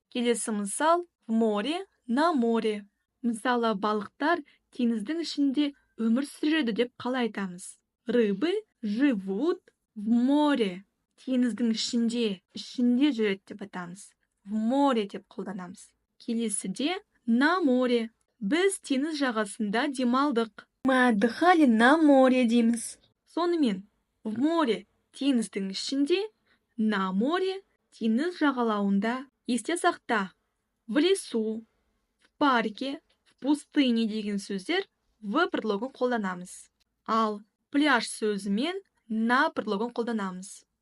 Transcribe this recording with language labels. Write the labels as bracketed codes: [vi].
[kk] Келесі мысал, [ru] в море, на море. [kk] Мысалы, балықтар теңіздің ішінде өмір сүреді деп қалай айтамыз? [ru] Рыбы живут в море. [kk] Теңіздің ішінде жүреді деп айтамыз. [ru] В море [kk] деп қолданамыз. Келесіде [ru] на море. [kk] Біз теңіз жағасында демалдық. [ru] Мы отдыхали на море дейміз. [kk] Сонымен, [ru] в море [kk] теңіздің ішінде, [ru] на море [kk] теңіз жағалауында. Есте сақта, [ru] в лесу, в парке, в пустыне [kk] деген сөздер в предлогын қолданамыз. Ал пляж сөзімен на предлогын қолданамыз.